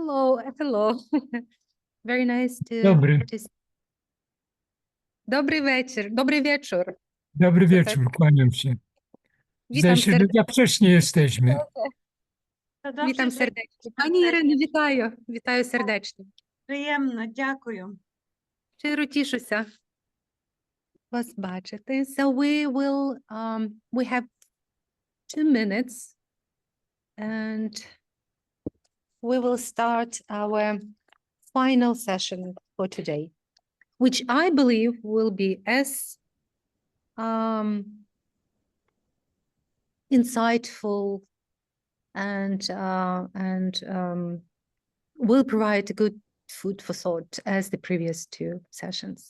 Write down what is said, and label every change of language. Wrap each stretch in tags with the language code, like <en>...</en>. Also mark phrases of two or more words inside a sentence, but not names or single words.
<en>Hello, hello. Very nice to</en> <uk>Добрий. see. Добрий вечір. Добрий wieczór.</uk> <pl>Dobry To wieczór, kłaniam się. Witam Zdaje się, że za wcześnie jesteśmy. Witam serdecznie.</pl> <uk>Пані Ірино, вітаю. Вітаю сердечно. Приємно, дякую. Щиро тішуся вас бачити.</uk> <en>So we have 2 minutes and we will start our final session for today, which I believe will be as insightful and will provide good food for thought as the previous 2 sessions.</en>